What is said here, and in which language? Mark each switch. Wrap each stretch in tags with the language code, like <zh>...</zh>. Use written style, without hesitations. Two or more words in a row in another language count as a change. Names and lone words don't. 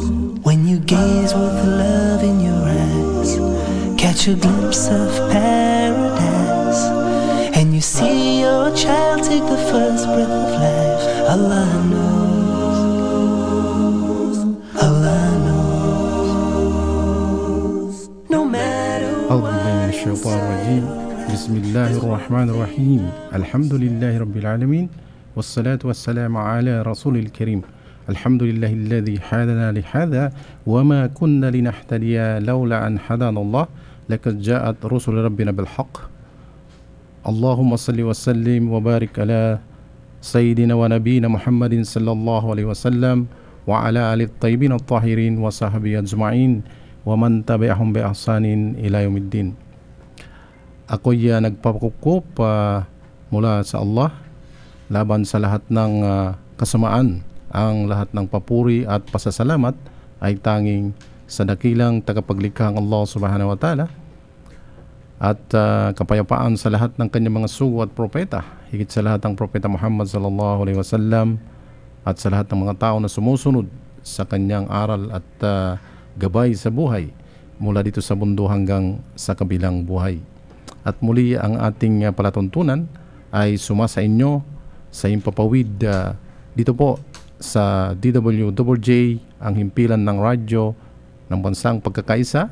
<en>When you gaze with love in your eyes, catch a glimpse of paradise, and you see your child take the first breath of life, Allah knows. Allah knows. No matter what.</en> <ar>بسم الله الرحمن الرحيم. الحمد لله رب العالمين والصلاة والسلام على رسول الكريم. الحمد لله الذي هدانا لهذا وما كنا لنهتدي لولا أن هدانا الله لقد جاءت رسل ربنا بالحق. اللهم صل وسلم وبارك على سيدنا ونبينا محمد صلى الله عليه وسلم وعلى آله الطيبين الطاهرين وصحبه أجمعين ومن تبعهم بإحسان إلى يوم الدين.</ar> <tl>Ako'y nagpapakukup mula sa Allah laban sa lahat ng kasamaan. Ang lahat ng papuri at pasasalamat ay tanging sa dakilang tagapaglikhang Allah</tl> <ar>سبحانه وتعالى,</ar> <tl>at kapayapaan sa lahat ng kanyang mga sugo at propeta, higit sa lahat ng propeta Muhammad</tl> <ar>صلى الله عليه وسلم,</ar> <tl>at sa lahat ng mga tao na sumusunod sa kanyang aral at gabay sa buhay mula dito sa mundo hanggang sa kabilang buhay. At muli ang ating palatuntunan ay sumasa inyo sa impapawid dito po sa DWJJ, ang himpilan ng radyo ng bansang pagkakaisa.</tl>